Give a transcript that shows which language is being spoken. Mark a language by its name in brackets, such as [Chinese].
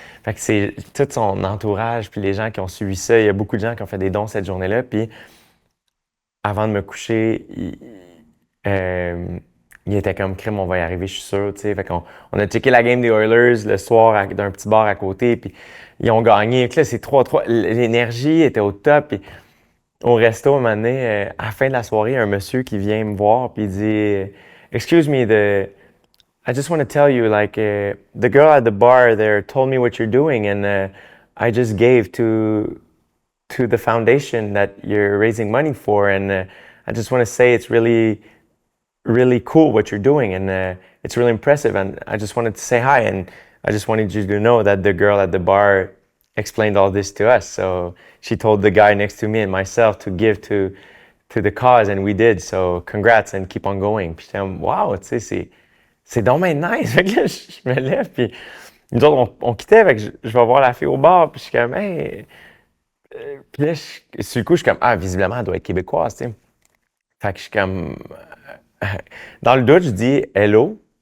[French] Fait que c'est tout son entourage, puis les gens qui ont suivi ça, il y a beaucoup de gens qui ont fait des dons cette journée-là, puis avant de me coucher, il était comme crème, on va y arriver, je suis sûr, tu sais. Fait qu'on on a checké la game des Oilers le soir d'un petit bar à côté, puis ils ont gagné. Puis là, c'est 3-3. L'énergie était au top, puis au resto, un moment donné, à la fin de la soirée, il y a un monsieur qui vient me voir, puis il dit [English] Excuse me, I just want to tell you, like, the girl at the bar there told me what you're doing, and I just gave to the foundation that you're raising money for, and I just want to say it's really cool what you're doing, and it's really impressive, and I just wanted to say hi, and I just wanted you to know that the girl at the bar explained all this to us. So she told the guy next to me and myself to give to the cause, and we did. So congrats and keep on going. [French] Puis j'étais comme, wow, tu sais, c'est donc bien nice. Fait que là, je me lève, puis nous autres, on quittait, fait que je vais voir la fille au bar, puis je suis comme, hey. Puis là, sur le coup, je suis comme, ah, visiblement, elle doit être québécoise, tu sais. Fait que je suis comme, dans le doute, je dis hello.